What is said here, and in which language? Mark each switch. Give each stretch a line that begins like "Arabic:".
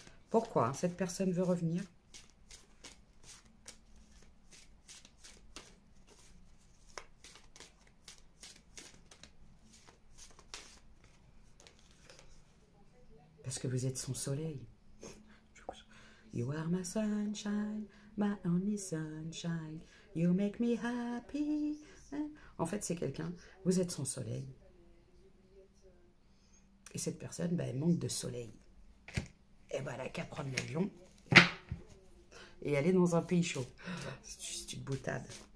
French: Pourquoi cette personne veut revenir? Parce que vous êtes son soleil.
English: You are my sunshine, my only sunshine. You make me happy.
French: En fait, c'est quelqu'un, vous êtes son soleil. Et cette personne, elle manque de soleil. Et ben, elle n'a qu'à prendre l'avion et aller dans un pays chaud. C'est juste une boutade.